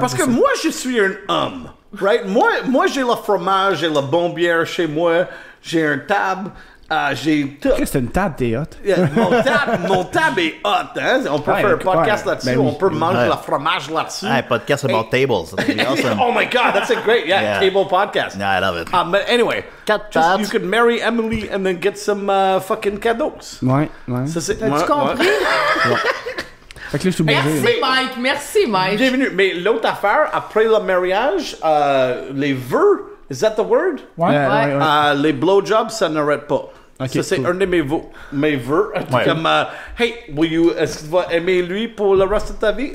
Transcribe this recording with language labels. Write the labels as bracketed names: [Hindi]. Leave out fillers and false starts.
[French] parce que ça. moi, je suis un homme. Right? Moi j'ai le fromage, j'ai la bonne bière chez moi, j'ai un table, j'ai tout. C'est une table, t'es hot. Mon table est hot, hein? On peut faire un podcast là-dessus, ben oui. on peut manger le fromage là-dessus. [English] Hey, podcast about tables. That'd be awesome. Oh my god, that's a great, table podcast. Yeah, I love it. But anyway, [French] Quatre [English] just, [French] tables. [English] you could marry Emily and then get some fucking cadeaux. [French] Ouais. Ça, c'est, As-tu compris? Fait que là, je suis obligé. Merci Mike, merci Mike. Bienvenue. Mais l'autre affaire, après le mariage, les vœux, [English] is that the word? [French] Ouais. Les blowjobs, ça n'arrête pas. [English] Okay, [French] ça, c'est [English] cool. [French] un de mes vœux. Ouais. Comme, hey, est-ce que tu vas aimer lui pour le reste de ta vie?